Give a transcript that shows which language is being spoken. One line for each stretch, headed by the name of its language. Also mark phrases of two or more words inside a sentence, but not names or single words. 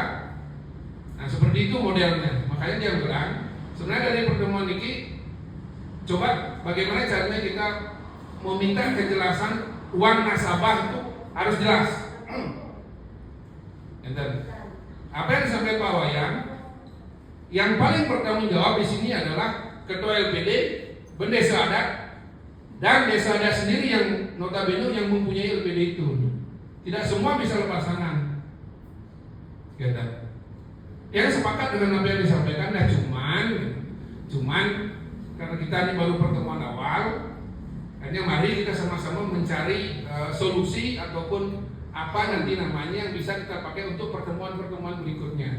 Indonesian: Nah seperti itu modelnya. Makanya dia bilang sebenarnya dari pertemuan ini coba bagaimana caranya kita meminta kejelasan uang nasabah itu harus jelas. Apa yang disampaikan Pak Wayan, yang paling bertanggung jawab di sini adalah ketua LPD, bendesa adat, dan desa adat sendiri yang notabene yang mempunyai LPD itu. Tidak semua bisa lepas tangan. Yang sepakat dengan apa yang disampaikan, nah cuman karena kita ini baru pertemuan awal, hanya mari kita sama-sama mencari solusi ataupun apa nanti namanya yang bisa kita pakai untuk pertemuan-pertemuan berikutnya.